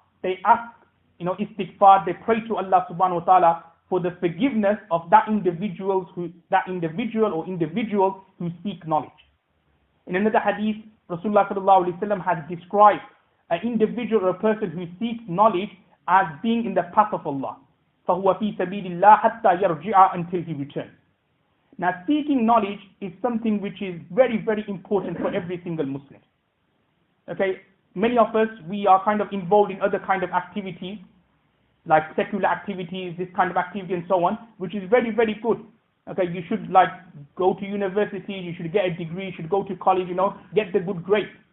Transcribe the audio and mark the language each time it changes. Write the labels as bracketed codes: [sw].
[en] They ask, istighfar, they pray to Allah subhanahu wa ta'ala for the forgiveness of that individual or individuals who seek knowledge. In another hadith, Rasulullah sallallahu alaihi wasallam has described an individual or a person who seeks knowledge as being in the path of Allah. [ar] فَهُوَ فِي سَبِيلِ اللَّهِ حَتَّى يَرْجِعَ [en] until he returns. Now, seeking knowledge is something which is very, very important for every single Muslim. Okay, many of us, we are kind of involved in other kind of activities, like secular activities, this kind of activity and so on, which is very, very good. Okay, you should like go to university, you should get a degree, you should go to college, get the good grades.